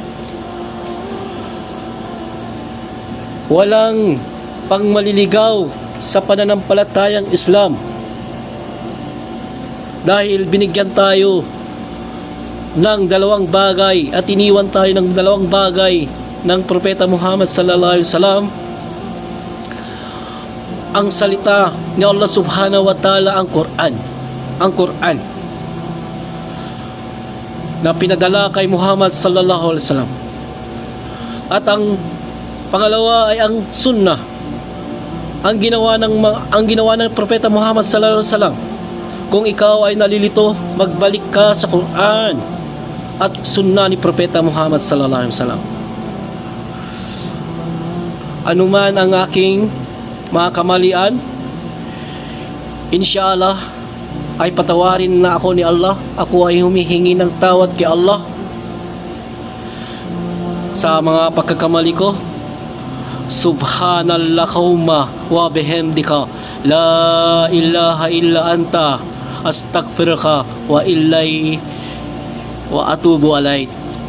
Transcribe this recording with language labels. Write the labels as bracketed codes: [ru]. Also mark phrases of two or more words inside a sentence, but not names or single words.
[tl] Walang pangmaliligaw sa pananampalatayang Islam dahil binigyan tayo ng dalawang bagay at iniwan tayo ng dalawang bagay ng propeta Muhammad [ar] صلى الله عليه وسلم, [tl] ang salita ni Allah [ar] سبحانه وتعالى, [tl] ang Quran na pinadala kay Muhammad [ar] صلى الله عليه وسلم, [tl] at ang pangalawa ay ang sunnah, ang ginawa ng propeta Muhammad [ar] صلى الله عليه وسلم. [tl] Kung ikaw ay nalilito, magbalik ka sa Quran at sunnah ni propeta Muhammad [ar] صلى الله عليه وسلم. [tl] Anuman ang aking mga kamalian, inshallah ay patawarin na ako ni Allah. Ako ay humihingi ng tawad kay Allah sa mga pagkakamali ko. [ar] سبحانك اللهم وبحمدك لا إله إلا أنت أستغفرك وأتوب إليك.